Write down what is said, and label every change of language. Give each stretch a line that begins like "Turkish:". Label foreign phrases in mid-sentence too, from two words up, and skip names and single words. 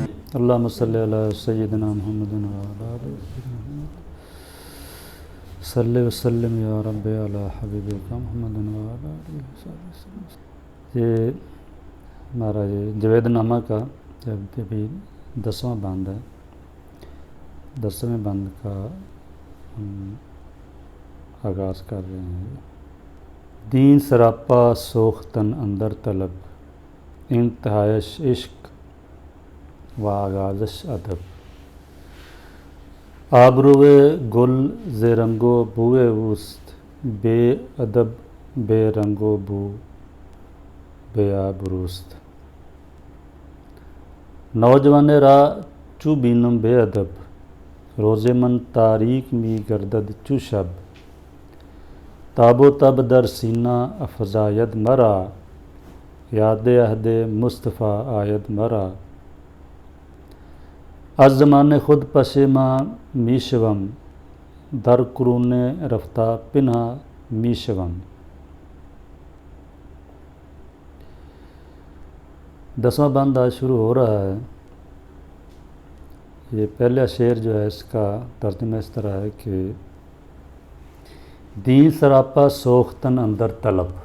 Arabic: اللہم صلی علی سیدنا محمد وعلی آل سیدنا محمد صلی وسلم یا رب علی حبیبک محمد وعلی آلہ وصحبہ وسلم۔
Urdu: یہ ہمارا یہ جوید نامہ کا ابھی 10واں بند ہے، 10ویں بند کا ہم آغاز کر رہے ہیں۔
Persian: دین سراپا سوختن اندر طلب، انتہائش عشق و آغازش ادب۔ آبروئے گل ز رنگ و بوئے اوست، بے ادب بے رنگ و بو بے آبروست۔ نوجوان راہ چو بینم بے ادب، روز من تاریک می گردد چو شب۔ تاب و تب در سینہ افزاید مرا، یاد عہد مصطفیٰ آید مرا۔ از زمانه خود پشیمان می شوم، در قرون رفتہ پنہا می شوم۔
Urdu: 10واں بند آج شروع ہو رہا ہے۔ یہ پہلا شعر جو ہے اس کا ترجمہ اس طرح ہے کہ
Persian: دین سراپا سوختن اندر طلب۔